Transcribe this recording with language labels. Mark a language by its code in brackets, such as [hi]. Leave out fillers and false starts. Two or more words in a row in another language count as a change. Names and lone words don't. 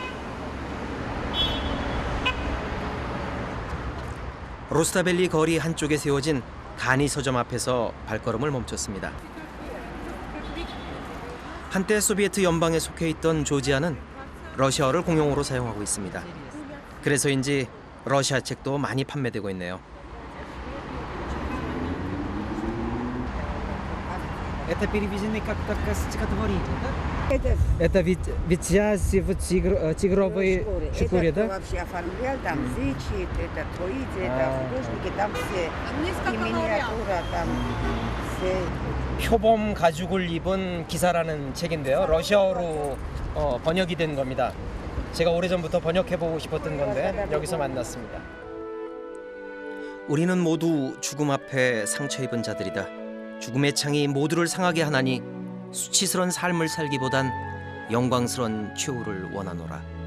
[ko] 루스타벨리 거리 한쪽에 세워진 가니 서점 앞에서 발걸음을 멈췄습니다. 한때 소비에트 연방에 속해 있던 조지아는 러시아어를 공용어로 사용하고 있습니다. 그래서인지 러시아 책도 많이 판매되고 있네요. [ru] Это переведены как стихотворение, да? Это ведь связь в тигровой шкуре, да? Это вообще оформлял, там зычит, это Троидзе, это художники, там все. И миниатюра, там все. [ko] 표범 가죽을 입은 기사라는 책인데요. 러시아어로 번역이 된 겁니다. 제가 오래전부터 번역해보고 싶었던 건데 여기서 만났습니다. 우리는 모두 죽음 앞에 상처 입은 자들이다. 죽음의 창이 모두를 상하게 하나니 수치스런 삶을 살기보단 영광스런 최후를 원하노라.